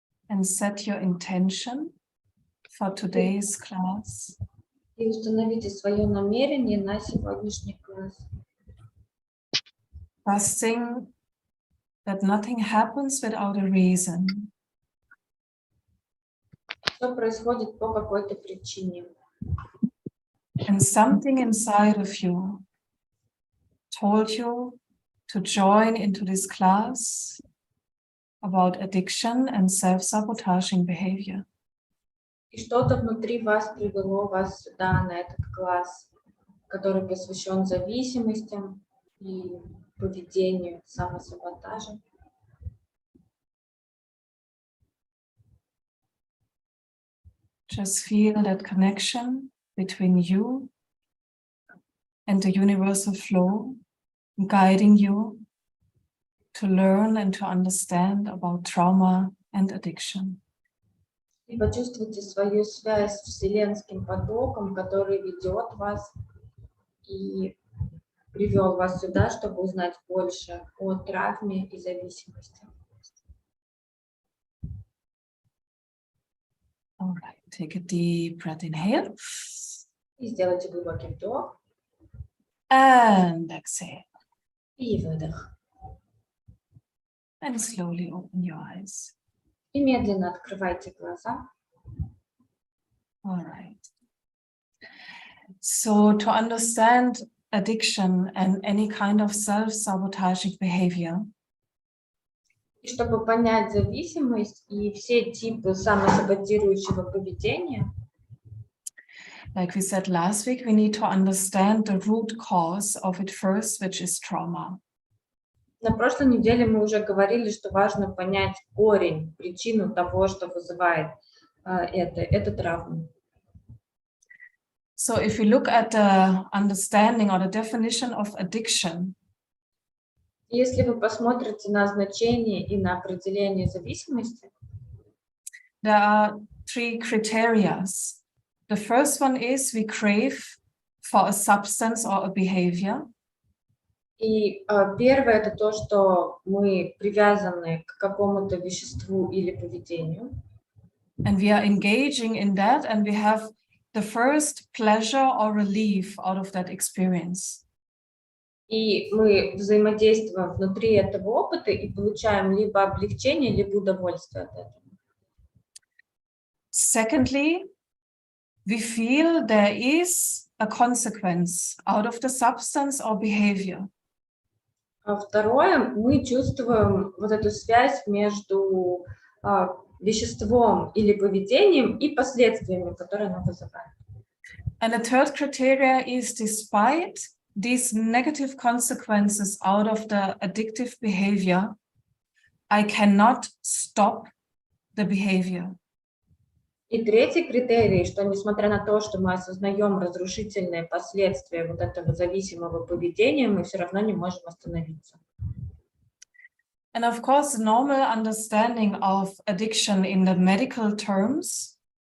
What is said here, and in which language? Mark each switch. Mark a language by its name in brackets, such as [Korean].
[English] And set your intention for today's class. [Russian] И установите свое намерение на сегодняшний класс. [English] Trusting that nothing happens without a reason. [Russian] Все происходит по какой-то причине. [English] And something inside of you told you to join into this class about addiction and self-sabotaging behavior. [Russian] И что-то внутри вас привело вас сюда, на этот класс, который посвящен зависимостям и поведению, самосаботажа. [English] Just feel that connection between you and the universal flow, guiding you to learn and to understand about trauma and addiction. [Russian] И почувствуйте свою связь с вселенским потоком, который ведет вас и привел вас сюда, чтобы узнать больше о травме и зависимости. [English] All right, take a deep breath, inhale. [Russian] И сделайте глубокий вдох [English] And exhale. [Russian] и выдох. [English] And slowly open your eyes. [Russian] И медленно открывайте глаза. [English] All right. So to understand addiction and any kind of self-sabotaging behavior, [Russian] И чтобы понять зависимость и все типы самосаботирующего поведения, [English] Like we said last week, we need to understand the root cause of it first, which is trauma. [Russian] На прошлой неделе мы уже говорили, что важно понять корень, причину того, что вызывает это травма. [English] So if we look at the understanding or the definition of addiction, [Russian] Если вы посмотрите на значение и на определение зависимости, [English] there are 3 criteria. The first one is we crave for a substance or a behavior. [Russian] и первое это то, что мы привязаны к какому-то веществу или поведению. [English] And we are engaging in that, and we have the first pleasure or relief out of that experience. [Russian] И мы взаимодействуем внутри этого опыта и получаем либо облегчение, либо удовольствие от этого. [English] Secondly, we feel there is a consequence out of the substance or behavior. [Russian] А второе, мы чувствуем вот эту связь между веществом или поведением и последствиями, которые оно вызывает. [English] And the third criteria is, despite these negative consequences out of the addictive behavior, I cannot stop the behavior. [Russian] И третий критерий, что несмотря на то, что мы осознаем разрушительные последствия вот этого зависимого поведения, мы все равно не можем остановиться. [English] And of course, the normal understanding of addiction in the medical terms